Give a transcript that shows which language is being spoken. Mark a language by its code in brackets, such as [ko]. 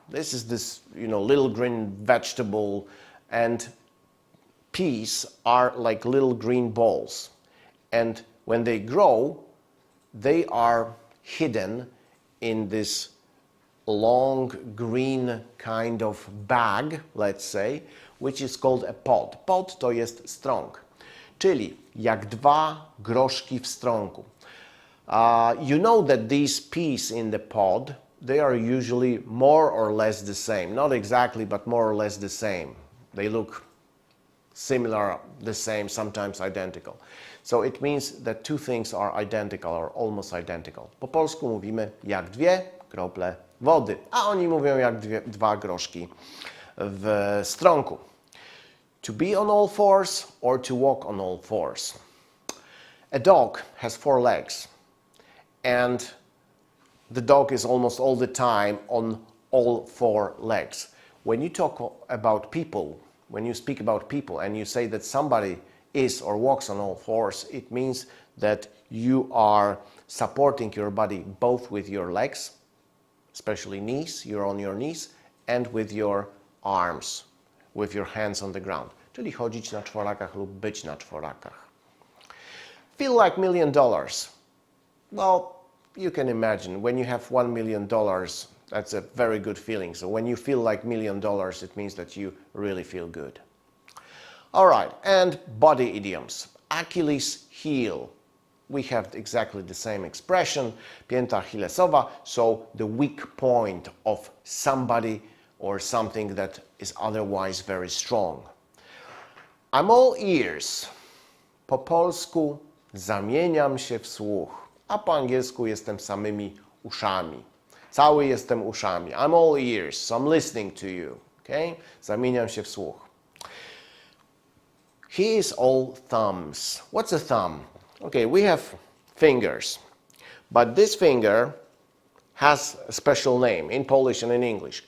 [en] This is this, little green vegetable, and peas are like little green balls. And when they grow, they are hidden in this long green kind of bag, let's say, which is called a pod. [pl] Pod to jest strąg, czyli jak dwa groszki w strągu. [en] You know that these peas in the pod, they are usually more or less the same. Not exactly, but more or less the same. They look similar, the same, sometimes identical. So it means that two things are identical or almost identical. [pl] Po polsku mówimy jak dwie krople wody, a oni mówią jak dwa groszki w strągu. [en] To be on all fours or to walk on all fours. A dog has 4 legs, and the dog is almost all the time on all 4 legs. When you talk about people, when you speak about people and you say that somebody is or walks on all fours, it means that you are supporting your body both with your legs, especially knees, you're on your knees, and with your arms, with your hands on the ground. [pl] Czyli chodzić na czworakach lub być na czworakach. [en] Feel like $1 million. Well, you can imagine when you have $1 million, that's a very good feeling. So when you feel like $1 million, it means that you really feel good. All right, and body idioms. Achilles heel. We have exactly the same expression, [pl] pięta achillesowa, [en] so the weak point of somebody or something that is otherwise very strong. I'm all ears. [pl] Po polsku zamieniam się w słuch, a po angielsku jestem samymi uszami. Cały jestem uszami. [en] I'm all ears, so I'm listening to you. [pl] Okay? Zamieniam się w słuch. [en] He is all thumbs. What's a thumb? Okay, we have fingers, but this finger has a special name in Polish and in English.